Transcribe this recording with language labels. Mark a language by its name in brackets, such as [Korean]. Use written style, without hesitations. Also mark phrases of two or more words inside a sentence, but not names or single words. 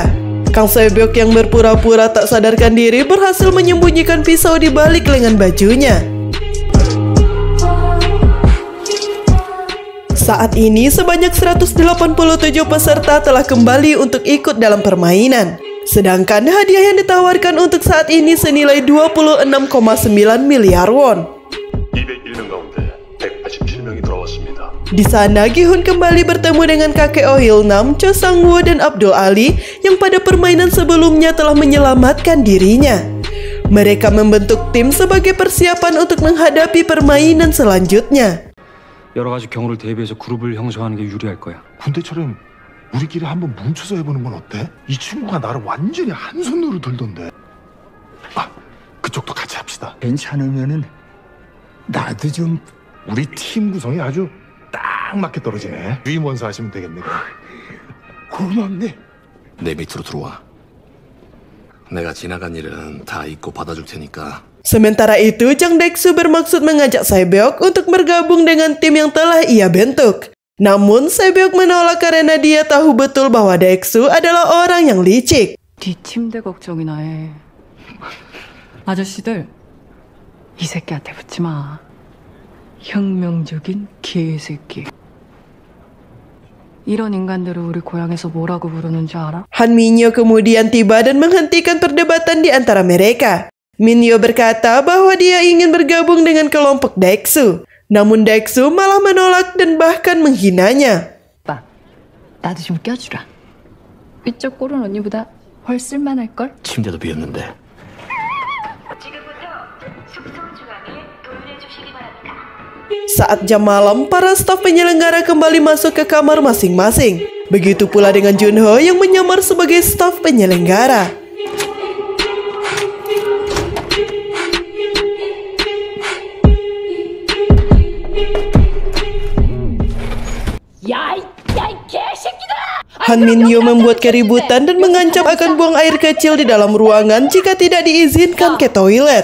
[Indonesian] Kang Sebyok yang berpura-pura tak sadarkan diri berhasil menyembunyikan pisau di balik lengan bajunya. Saat ini sebanyak 187 peserta telah kembali untuk ikut dalam permainan. Sedangkan hadiah yang ditawarkan untuk saat ini senilai 26,9 miliar won. [Korean] 201명 가운데 187명이 돌아왔습니다. [Indonesian] Di sana, Gi-hun kembali bertemu dengan kakek Oh Il-nam, Cho Sang-woo, dan Abdul Ali yang pada permainan sebelumnya telah menyelamatkan dirinya. Mereka membentuk tim sebagai persiapan untuk menghadapi permainan selanjutnya. [Korean] 여러 가지 경우를 대비해서 그룹을 형성하는 게 유리할 거야. 군대처럼 우리끼리 한번 뭉쳐서 해보는 건 어때? 이 친구가 나를 완전히 한 손으로 들던데. 아, 그쪽도 같이 합시다. 괜찮으면은 나도 좀. 우리 팀 구성이 아주 딱 맞게 떨어지네. 유임원사 하시면 되겠네. 고맙네. 내 밑으로 들어와. 내가 지나간 일은 다 잊고 받아줄 테니까. [Indonesian] Sementara itu, Jang Daek-soo bermaksud mengajak Sebyok untuk bergabung dengan tim yang telah ia bentuk. Namun, Sebyok menolak karena dia tahu betul bahwa Daek-soo adalah orang yang licik. [Korean] 네 침대 걱정이나 해. 아저씨들, 이 새끼한테 붙지 마. 혁명적인 개새끼. 이런 인간들을 우리 고향에서 뭐라고 부르는지 알아? [Indonesian] Han Minyo kemudian tiba dan menghentikan perdebatan di antara mereka. Minyo berkata bahwa dia ingin bergabung dengan kelompok Daek-soo. Namun Daek-soo malah menolak dan bahkan menghinanya. [Korean] 오빠, 나도 좀 껴주라. 이쪽 꼴은 언니보다 훨 쓸만할걸? 침대도 비었는데 [Indonesian] Saat jam malam, para staf penyelenggara kembali masuk ke kamar masing-masing. Begitu pula dengan Junho yang menyamar sebagai staf penyelenggara. Han Min-yo membuat keributan dan mengancam akan buang air kecil di dalam ruangan jika tidak diizinkan ke toilet.